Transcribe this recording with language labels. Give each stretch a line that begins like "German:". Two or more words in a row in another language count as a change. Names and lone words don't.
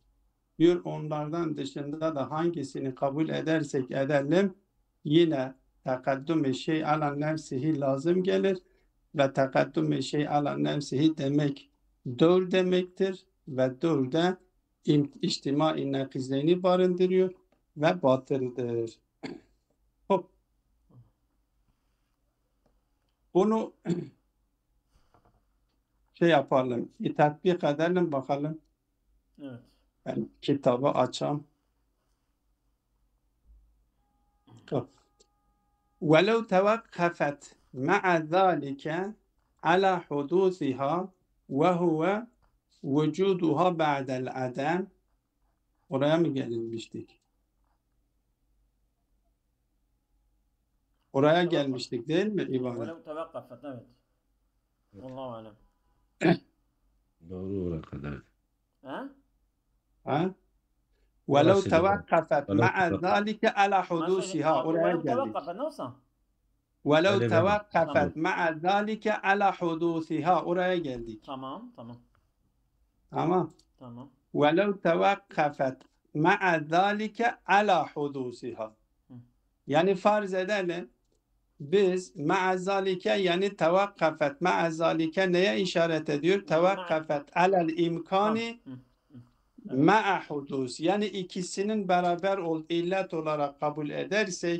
Turkish: Diyor onlardan dışında da hangisini kabul edersek edelim yine takaddüm-i şey ala nefsihi lazım gelir ve takaddüm-i şey ala nefsihi demek dör demektir ve dör de içtima-i nakizeyni barındırıyor ve batıldır. Hop. Bunu şey yapalım, tatbik edelim bakalım. Evet. Ben kitabı açam.
Arabic: وَلَوْ تَوَقَّفَتْ مَعَ ذَٰلِكَ عَلَى حُدُوثِهَا وَهُوَ وُجُودُهَا بَعْدَ الْعَدَمِ
Turkish: Oraya mı gelinmiştik? Oraya gelmiştik değil mi ibare?
Arabic: ولو توقفت, evet. الله أعلم.
Turkish: Doğru oraya kadar. Ha?
Arabic: Ha? وَلَوْ
Turkish: Orası da-
Arabic: تَوَقَّفَت وَلَوْ مَعَ تَوَقَّفَتْ. ذَٰلِكَ عَلَى حُدُوثِهَا Oraya Velev
Turkish: geldik. tevakkafet ne olsa?
Arabic: وَلَوْ
Turkish: Öyle mi?
Arabic: تَوَقَّفَتْ
Turkish: Tamam.
Arabic: مَعَ ذَٰلِكَ عَلَى حُدُوثِهَا
Turkish: Oraya geldik. Tamam, tamam. Tamam. Tamam.
Arabic: وَلَوْ تَوَقَّفَتْ مَعَ ذَٰلِكَ عَلَى حُدُوثِهَا
Turkish: Yani farz edelim biz ma'azalike yani
Arabic: توقفت مع ذلك
Turkish: neye işaret ediyor?
Arabic: توقفت على الإمكان Hı. مع حدوث.
Turkish: Yani ikisinin beraber illet olarak kabul edersek